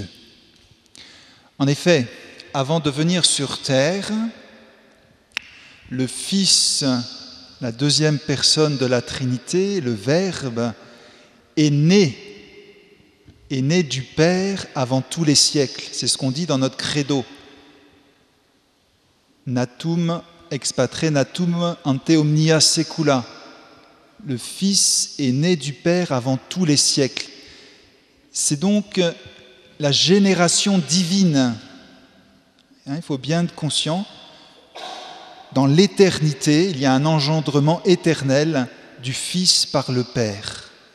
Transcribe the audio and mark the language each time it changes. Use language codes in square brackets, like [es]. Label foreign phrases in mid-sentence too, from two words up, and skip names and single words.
[fr] En effet, avant de venir sur terre, le Fils, la deuxième personne de la Trinité, le Verbe, est né du Père avant tous les siècles. C'est ce qu'on dit dans notre credo. [la] Natum ex patre natum ante omnia secula. [fr] Le Fils est né du Père avant tous les siècles. C'est donc la génération divine. Il faut bien être conscient. Dans l'éternité, il y a un engendrement éternel du Fils par le Père.